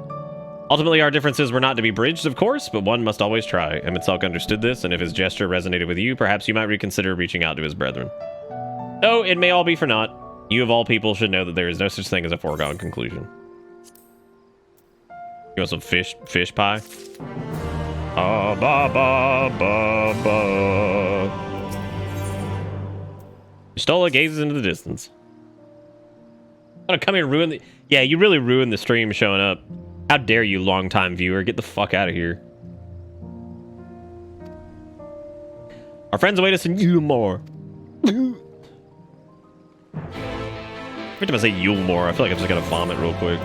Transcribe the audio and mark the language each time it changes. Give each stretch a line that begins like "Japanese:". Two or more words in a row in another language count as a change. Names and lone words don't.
English: Ultimately, our differences were not to be bridged, of course, but one must always try. Emet-Selch understood this, and if his gesture resonated with you, perhaps you might reconsider reaching out to his brethren. Though it may all be for naught, you of all people should know that there is no such thing as a foregone conclusion. You want some fish pie? Ah, ba, ba, ba, ba. Stola gazes into the distance. I'm gonna come here and ruin the... Yeah, you really ruined the stream showing up. How dare you, longtime viewer? Get the fuck out of here. Our friends await us in Yulmore. Every time I say Yulmore, I feel like I'm just gonna vomit real quick.